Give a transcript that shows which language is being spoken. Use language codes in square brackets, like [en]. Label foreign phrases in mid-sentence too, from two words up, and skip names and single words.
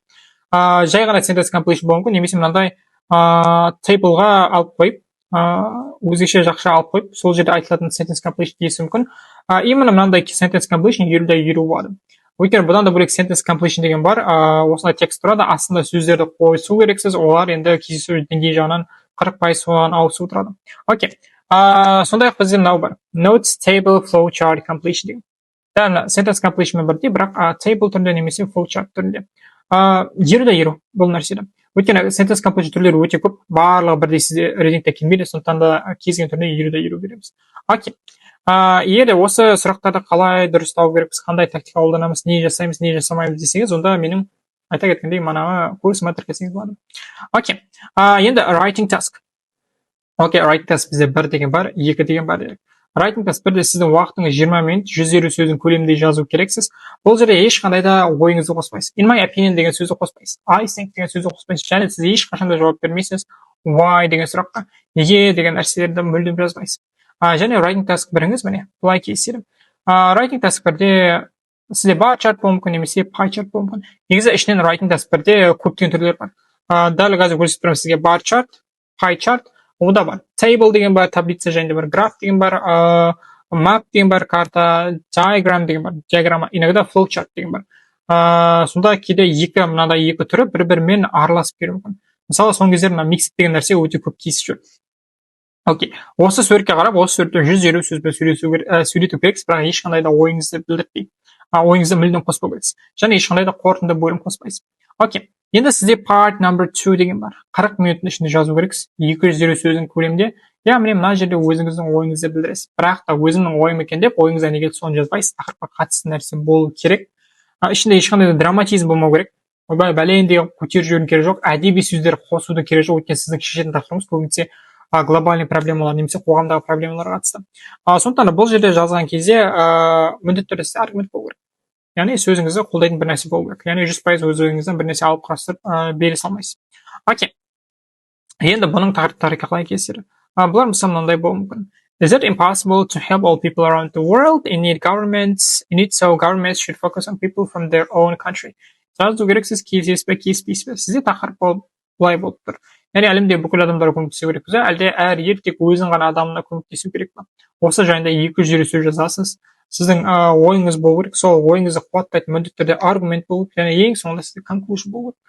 [kk] Жай ғана [en] sentence completion [kk] болуы мүмкін, немесе мынандай тейблға алып қойып, өзгеше жақша алып қойып, сол жерде айтылатын [en] sentence completion [kk] дейсі мүмкін. Именно мынандай [en] sentence completion [kk] 20-20 болады. Өйткені бұдан да бөлек [en] sentence completion [kk] деген бар, осындай текст тұрады, астында сөздерді қойсу керексіз, олар енді кездесу деңгейі жағынан 40% соған ауысу тұрады. Окей. Сондай-ақ бізде мынау бар. [en] Notes, table, flowchart, completion [kk] деген. Дәл [en] sentence completion [kk] бірдей, бірақ table түрінде немесе flowchart түрінде. 20-20 бұл нәрседе. Өйткені [en] sentence completion [kk] түрлері өте көп, барлығы бірдей сізде рейтингте келмейді, сондықтан да кез келген түрінде 20-20 береміз. Окей. Егер осы сұрақтарды қалай дұрыстау керекпіз, қандай тактика қолданамыз, не жасаймыз, не жасамаймыз десеңіз, онда менің айта кеткендей манағы курсыма тіркелсеңіз болады. Окей. Енді [en] writing task. [kk] Окей, [en] writing task [kk] бізде 1 деген бар, 2 деген бар дедік. [en] Writing task [kk] бірде сіздің уақытыңыз 20 минут, 150 сөздің көлемінде жазу керексіз. Бұл жерде ешқандай да ойыңызды қоспайсыз. [en] In my opinion [kk] деген сөзді қоспайсыз. [en] I think [kk] деген сөзді қоспайсыз. Және сіз ешқашанда жауап бермейсіз. Why деген сұраққа, неге деген нәрселерді мүлдем жазбайсыз. Және [en] writing task [kk] біріңіз міне былай кездеседі. [en] Writing task [kk] бірде сізде [en] bar chart [kk] болуы мүмкін, немесе [en] pie chart [kk] болуы мүмкін. Негізі ішінен [en] writing task [kk] бірде көптеген түрлер бар. Дәл қазір көрсетіп тұрмын сізге [en] bar chart, pie chart, [kk] онда бар. Table деген бар, таблица және бар, graph деген бар, map деген бар, карта, diagram деген бар, диаграмма, иногда [en] flow chart [kk] деген бар. Сонда кейде мынандай екі түрі бір-бірімен араласып келуі мүмкін. Мысалы, соңғы кезде мына mixed деген нәрсе өте көп кездесіп жүр. Окей. Осы суретке қарап, осы суретте 150 сөзбен сөйлету керексіз, бірақ ешқандай да ойыңызды білдіртпей. Ойыңызды мүлдем қоспау керексіз. Және ешқандай да қорытынды бөлім қоспайсыз. Окей. Енді сізде [en] part number 2 [kk] деген бар. 40 минуттың ішінде жазу керексіз. 250 сөздің көлемінде. Міне мына жерде өзіңіздің ойыңызды білдіресіз. Бірақ та өзімнің ойым екен деп, ойыңызда неге соны жазбайсыз. Тақырыпқа қатысты нәрсе болу керек. Ішінде ешқандай да драматизм болмау керек. Ойбай бәлендей көтеріп жіберу керек жоқ. Әдеби сөздер қосуды керек жоқ. Өйткені сіздің шешетін тақырыбыңыз көбінесе глобальный проблемалар немесе қоғамдағы проблемаларға қатысты. Сондықтан да бұл жерде жазған кезде міндетті түрде сізде аргумент болу керек. Яғни сөзіңізді қолдайтын бір нәрсе болу керек. Яғни 100% өз ойыңыздан бір нәрсе алып қарастырып бере салмайсыз. Окей. Енді бұның тақырыптары қалай кесері? Бұлар мысалы мынандай болуы мүмкін. [en] Is it impossible to help all people around the world? In it so governments should focus on people from their own country. [kk] Жазу керексіз, келісесіз бе, келіспейсіз бе? Сізде тақырып былай болып тұр. Яғни әлемде бүкіл адамдарға көмектесу керек пе? Әлде әр ел тек өзінің ғана адамына көмектесу керек пе? Осы жайында 250 сөз жазасыз. Сіздің ойыңыз болу керек, сол ойыңызды қуаттайтын міндетті түрде аргумент болу керек, және ең соңында сізде conclusion болу керек.